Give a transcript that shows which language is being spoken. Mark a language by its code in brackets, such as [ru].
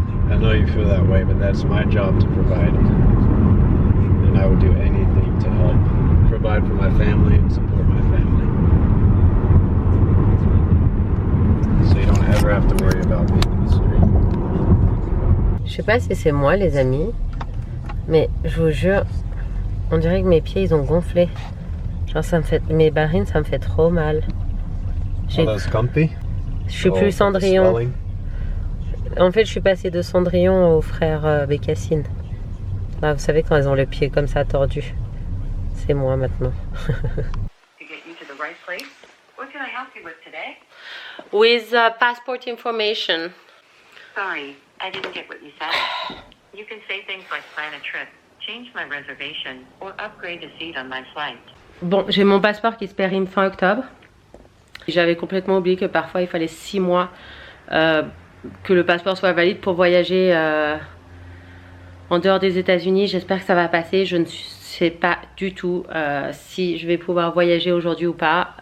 [en] I know you feel that way, but that's my job to provide. And I would do anything to help provide for my family and support my family. So you don't ever have to worry about being in the street. [fr] Je sais pas si c'est moi les amis, mais je vous jure, on dirait que mes pieds ils ont gonflé. Genre ça me fait, mes barines ça me fait trop mal. [en] Oh, that's comfy? [fr] Je suis plus Cendrillon. En fait je suis passée de Cendrillon au frère Bécassine. Là, vous savez quand elles ont le pied comme ça tordu. C'est moi maintenant. [en] To get you to the right place. What can I help you with today? With passport information. Sorry, I didn't get what you said. You can say things like plan a trip, change my reservation, or upgrade a seat on my flight. [fr] Bon, j'ai mon passeport qui se périme fin octobre. J'avais complètement oublié que parfois il fallait 6 mois que le passeport soit valide pour voyager en dehors des États-Unis. J'espère que ça va passer. Je ne sais pas du tout si je vais pouvoir voyager aujourd'hui ou pas.